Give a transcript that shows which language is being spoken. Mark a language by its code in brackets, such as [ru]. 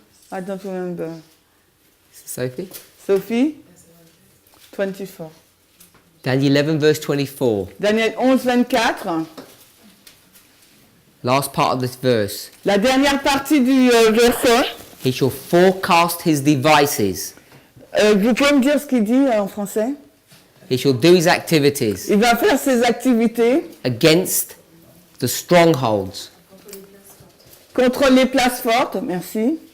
[en] I don't remember. Sophie? Sophie? 24. Daniel 11, verse 24. [fr] Daniel 11, 24. [en] Last part of this verse. [fr] La dernière partie du verset. [en] He shall forecast his devices. [fr] Vous pouvez me dire ce qu'il dit en français? [en] He shall do his activities [fr] Il va faire ses activités [en] against the strongholds, [fr] contre les places fortes, merci,